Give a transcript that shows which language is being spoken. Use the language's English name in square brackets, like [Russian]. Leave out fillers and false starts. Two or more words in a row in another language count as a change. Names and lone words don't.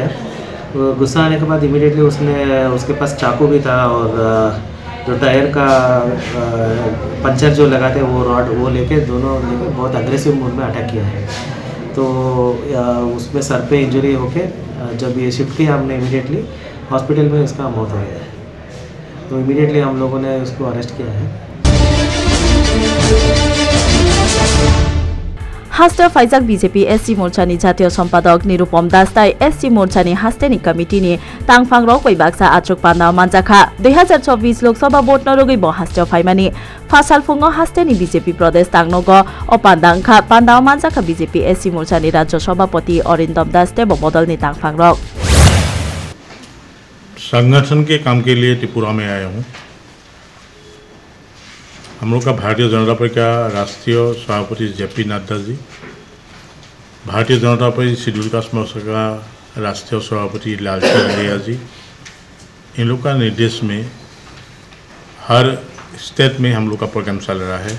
[Hindi] तो गुस्सा आने के बाद इमीडिएटली उसके पास चाकू भी था और जो टायर का पंचर जो लगाते वो रॉड वो लेके बहुत [English] aggressive mode [Hindi] में अटैक किया है। तो उसमें सर पे इंजरी होके जब ये शिफ्ट किया हमने इमीडिएटली हॉस्पिटल में इसका मौत हो गया है। तो इमीडिएटली हम लोगों ने उसको अरेस्ट किया है। [Kok Borok] हास्ते फाइजाक बीजेपी एससी मोर्चानि जातीय सम्पादक निरुपम दासताय एससी मोर्चानि हास्तेनि कमिटिनि तांगफां रक बैबाक्सा आचक पान्दाव मानजाखा 2024 लोकसभा भोट नरगै ब हास्ते फाइमानि फासाल फुङो हास्तेनि बीजेपी प्रदेश तांगनग अपान्दांखा पान्दाव मानजाखा बीजेपी एससी मोर्चानि [Hindi] राज्य सभापति [Kok Borok] अरिंदम दास तेब बदलनि तांगफां रक [Hindi] संगठन के काम के लिए त्रिपुरा में आया हूँ। हम लोग का भारतीय जनता पार्टी का राष्ट्रीय सभापति जेपी नड्डा जी, भारतीय जनता पार्टी शेड्यूल कास्ट मोर्चा का राष्ट्रीय सभापति लालचंद लिया जी, इन लोग का निर्देश में हर स्टेट में हम लोग का प्रोग्राम चल रहा है।